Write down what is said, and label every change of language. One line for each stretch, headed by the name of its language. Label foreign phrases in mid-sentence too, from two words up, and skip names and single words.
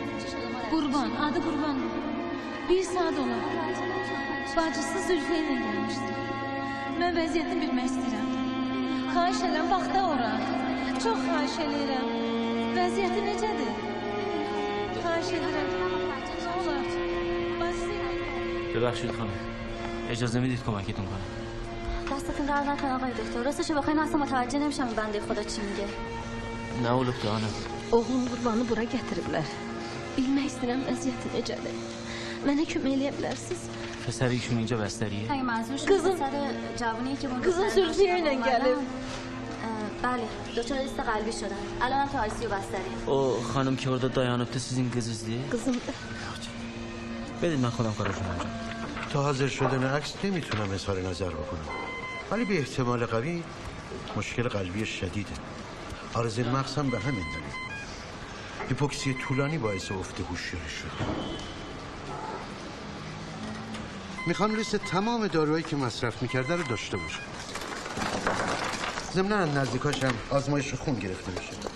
Azerbaijani: Qurban, adı Qurban. Bir saat olar. Bacısı Zülfə ilə gəlmişdir. Mən vəziyyətini bilmək istəyirəm. Xahiş edirəm, bax da ora. Çox xahiş edirəm. Vəziyyəti necədir? Xahiş edirəm. Nə olar?
Persian: ببخشید خانم اجازه میدید کمکتون کنم دستتون درد نکنه آقای دکتر راستش بخواین اصلا متوجه نمیشم بنده خدا چی میگه
Azerbaijani: نه olub da ana Oğlum Qurbanı bura gətiriblər. Bilmək istəyirəm əziyyəti necədir. Mənə kömək eləyə bilərsiniz?
Persian: پسر ایشون اینجا بستریه اگه منظورشون پسر جوونیه که ما
Azerbaijani: Qızın Zülfiyə ilə gəlib.
Persian: بله دچار ایست قلبی شدن الان هم تو آی سی یو بستری او خانم که
Azerbaijani: orada dayanıptı sizin kızınızdı Qızımdır.
Persian: بدید من خودم کارشون انجام تا حاضر شدن عکس نمیتونم اظهار نظر بکنم ولی به احتمال قوی مشکل قلبی شدیده عارضه مغز هم به همین دلیل هیپوکسی طولانی باعث افت هوشیاری شد میخوام لیست تمام داروهایی که مصرف میکرده رو داشته باشم ضمناً نزدیکاش هم آزمایش خون گرفته بشه